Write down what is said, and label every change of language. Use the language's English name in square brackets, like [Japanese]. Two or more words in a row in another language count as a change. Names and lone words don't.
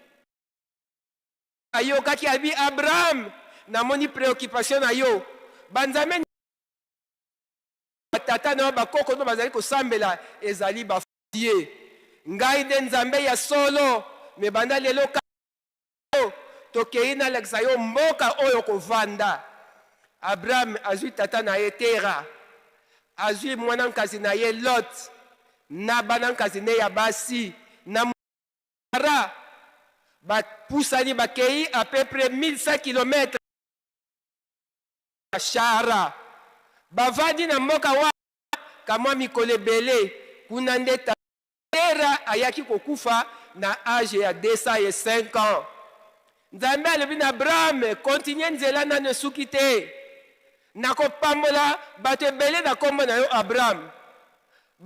[Lingala] Ayokaki abi Abraham namoni préoccupation na yo banzambe tata na bakoko no bazali kosambela ezali bafudie ngai nde nzambe ya solo me banda lelo tokei na lekisa yo mboka oyo kovanda. Abraham azwi tata na ye Tera, azwi mwana nkazi na ye Lot na bana nkazi ne ya basi na Mara bapusani bakei [French] à peu près [Lingala] 1100 km Shara bavandi na mboka wa kamwa mikolo ebele kuna nde Tera ayaki kokufa na age ya 205 ans. Nzambe alobi na Abraham continue nzela nano suki te nakopambola bato ebele na kombo na yo Abraham.